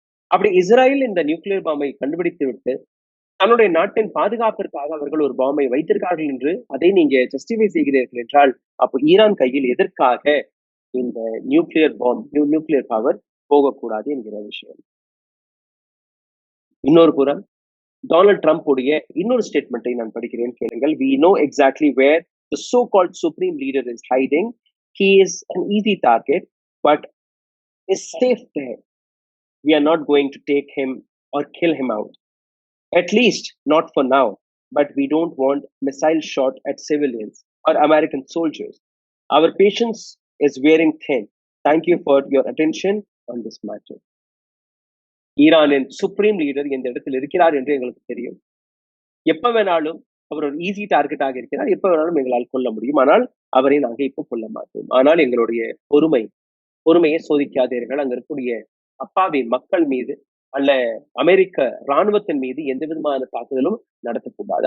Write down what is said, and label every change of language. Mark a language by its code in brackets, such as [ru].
[ta] அப்படி இஸ்ராயல் இந்த நியூக்ளியர் பாம்பை கண்டுபிடித்து விட்டு தன்னுடைய நாட்டின் பாதுகாப்பிற்காக அவர்கள் ஒரு பாம்பை வைத்திருக்கார்கள் என்று அதை நீங்க ஜஸ்டிஃபை செய்கிறீர்கள் என்றால், அப்போ ஈரான் கையில் எதற்காக இந்த நியூக்ளியர் பவர் போகக்கூடாது என்கிற விஷயம். இன்னொரு புறம் டொனால்ட் ட்ரம்ப் உடைய இன்னொரு ஸ்டேட்மெண்ட்டை நான் படிக்கிறேன், கேளுங்கள். [en] We know exactly where the so-called supreme leader is hiding. He is an easy target, but is safe there. We are not going to take him or kill him out. At least not for now. But we don't want missile shot at civilians or American soldiers. Our patience is wearing thin. Thank you for your attention on this matter. [ta] ஈரானின் supreme leader இந்த இடத்தில் இருக்கிறார் என்று எங்களுக்கு தெரியும். எப்ப வேணாலும் அவர் ஒரு ஈஸி டார்கெட்டாக இருக்கிறார். எப்ப வேணாலும் எங்களால் கொல்ல முடியும். ஆனால் அவரை நாங்கள் இப்ப கொல்ல மாட்டோம். ஆனால் எங்களுடைய பொறுமையை சோதிக்காதீர்கள். அங்க இருக்கக்கூடிய அப்பாவி மக்கள் மீது அல்ல அமெரிக்க இராணுவத்தின் மீது எந்த விதமான தாக்குதலும் நடத்தக்கூடாது.